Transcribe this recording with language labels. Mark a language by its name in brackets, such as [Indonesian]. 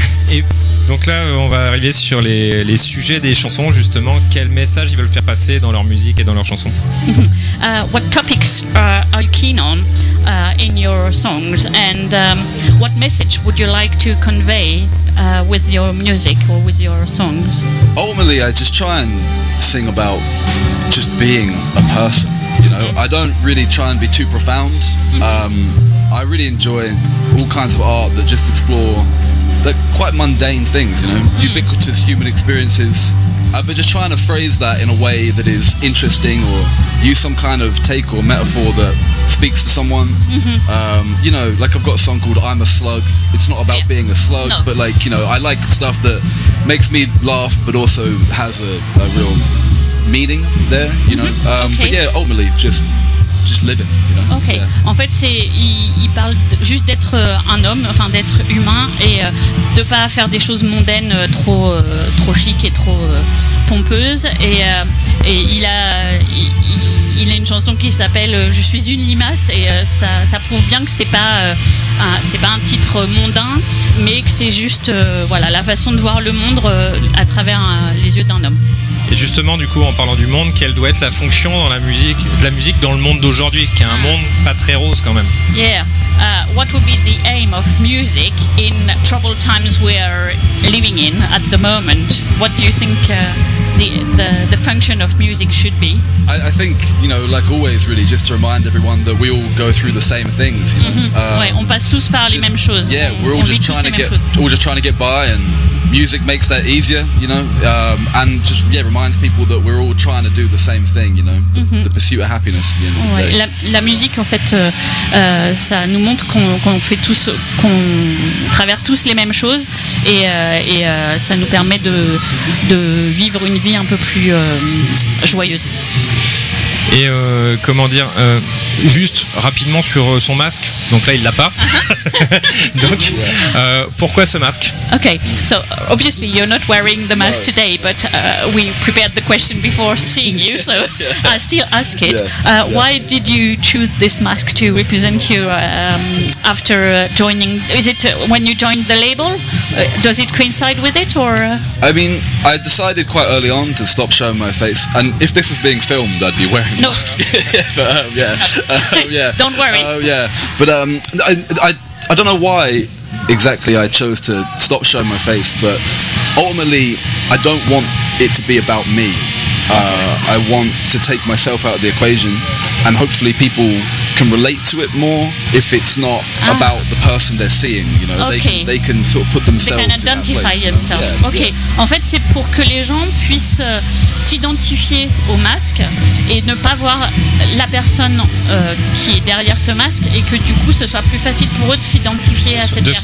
[French] Et donc là, on va arriver sur les sujets des chansons, justement. Quel message ils veulent faire passer dans leur musique et dans leurs chansons? [English] What topics are you keen on in your songs? And what message would you like to convey with your music or with your songs? Ultimately, I just try and sing about just being a person, you know? I don't really try and be too profound. I really enjoy all kinds of art that just explore that quite mundane things, you know, ubiquitous human experiences. I've been just trying to phrase that in a way that is interesting or use some kind of take or metaphor that speaks to someone. You know, like I've got a song called I'm a Slug. It's not about being a slug, but like, you know, I like stuff that makes me laugh but also has a real meaning there, you know. But yeah, ultimately, just living, you know. Okay. Yeah. [French] En fait, il parle juste d'être un homme, enfin d'être humain et de pas faire des choses mondaines trop chic et trop pompeuses. Et il a une chanson qui s'appelle Je suis une limace et ça prouve bien que c'est pas un titre mondain, mais que c'est juste voilà la façon de voir le monde à travers les yeux d'un homme. Et justement, du coup, en parlant du monde, quelle doit être la fonction dans la musique, de la musique dans le monde d'aujourd'hui, qui est un monde pas très rose quand même. [English] Yeah. What would be the aim of music in troubled times we are living in at the moment? What do you think the function of music should be? I think, you know, like always, really, just to remind everyone that we all go through the same things. You know? [French] Ouais, on passe tous par les mêmes choses. [English] Yeah, we're all just trying to get, by and. Music makes that easier, you know, and just yeah reminds people that we're all trying to do the same thing, you know, the pursuit of happiness. At the end of the day. [French] La musique en fait, ça nous montre qu'on fait tous, qu'on traverse tous les mêmes choses, et ça nous permet de vivre une vie un peu plus joyeuse. Et comment dire, juste rapidement sur son masque. Donc là, il l'a pas. Donc, pourquoi ce masque? [English] Okay, so obviously you're not wearing the mask today, but we prepared the question before seeing you, so I still ask it. Why did you choose this mask to represent you after joining? Is it when you joined the label? Does it coincide with it, or? I mean, I decided quite early on to stop showing my face, and if this was being filmed, I'd be wearing. No. Don't worry. But I don't know why exactly I chose to stop showing my face, but ultimately I don't want it to be about me. I want to take myself out of the equation, and hopefully people can relate to it more if it's not about the person they're seeing. You know, they can sort of put themselves. They can identify in that place, themselves. You know? [French] En fait, c'est pour que les gens puissent s'identifier au masque et ne pas voir la personne qui est derrière ce masque, et que du coup, ce soit plus facile pour eux de s'identifier à cette personne.